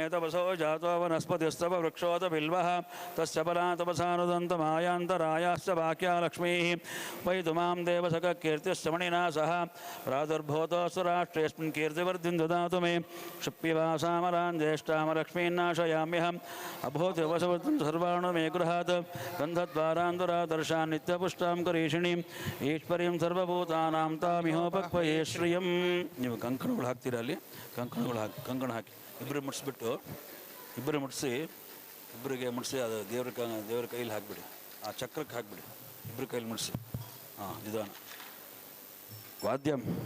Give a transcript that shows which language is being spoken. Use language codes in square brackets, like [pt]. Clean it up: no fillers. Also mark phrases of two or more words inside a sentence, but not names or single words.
[sa] तपसो जातो वनस्पतिस्तव वृक्षोत बिल्वः तस्य परा तपसानुदन्तमायान्तरायाश्च वाक्या लक्ष्मीः वैतुमां देवसखकीर्तिश्च मणिना सह प्रादुर्भूतोऽस्तु राष्ट्रेऽस्मिन् कीर्तिवर्धिं ददातु मे क्षिप्यवासामरां ज्येष्ठामलक्ष्मीन्ना याम्यहम् अभूतिवसवतं सर्वाणु मे गृहात् गन्धद्वारान्दुरादर्शान् नित्यपुष्टां करीषिणीम् ಈಶ್ವರೀಂ ಸರ್ವಭೂತಾನಾಂ ತಾಮಿಹೋಪಕ್ವಯೇ ಶ್ರಿಯಂ. [kn] ನೀವು ಕಂಕಣಗಳು ಹಾಕ್ತೀರ ಅಲ್ಲಿ, ಕಂಕಣ ಹಾಕಿ ಇಬ್ಬರು ಮುಟ್ಸ್ಬಿಟ್ಟು ಇಬ್ಬರಿಗೆ ಮುಟ್ಸಿ ಅದು ದೇವ್ರ ಕೈಲಿ ಹಾಕಿಬಿಡಿ, ಆ ಚಕ್ರಕ್ಕೆ ಹಾಕಿಬಿಡಿ, ಇಬ್ಬರ ಕೈಲಿ ಮುಟ್ಸಿ. ಹಾಂ, ನಿಧಾನ ವಾದ್ಯಂ.